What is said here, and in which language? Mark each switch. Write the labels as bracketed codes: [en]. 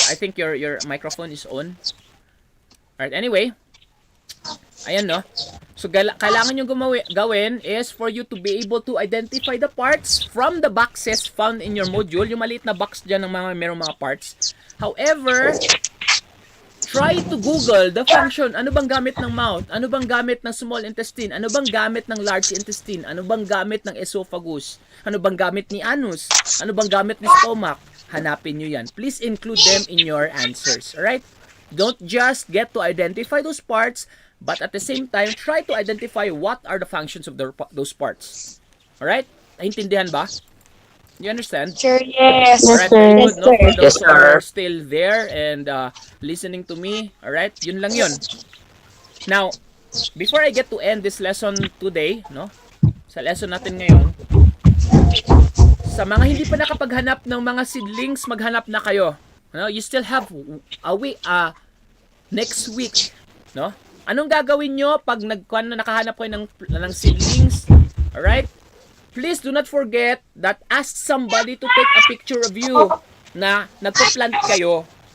[en] I think your microphone is on. Alright, anyway, ayan, no? So, [tl] kailangan nyo gawin [en] is for you to be able to identify the parts from the boxes found in your module. [tl] Yung maliit na box dyan ng merong mga parts. [en] However, try to Google the function. [tl] Ano bang gamit ng mouth? Ano bang gamit ng small intestine? Ano bang gamit ng large intestine? Ano bang gamit ng esophagus? Ano bang gamit ni anus? Ano bang gamit ni stomach? Hanapin nyo yan. [en] Please include them in your answers. Alright? Don't just get to identify those parts, but at the same time, try to identify what are the functions of those parts. Alright? [tl] Naintindihan ba? [en] You understand? Sure, yes. Alright, very good, no? For those who are still there and listening to me, alright, [tl] yun lang yun. [en] Now, before I get to end this lesson today, no? [tl] Sa lesson natin ngayon, sa mga hindi pa nakapaghanap ng mga seedlings, maghanap na kayo. [en] No? You still have a week, next week, no? [tl] Anong gagawin nyo pag nakahanap kayo ng seedlings? Alright? [en] Please do not forget that ask somebody to take a picture of you [tl] na nagpo-plant kayo.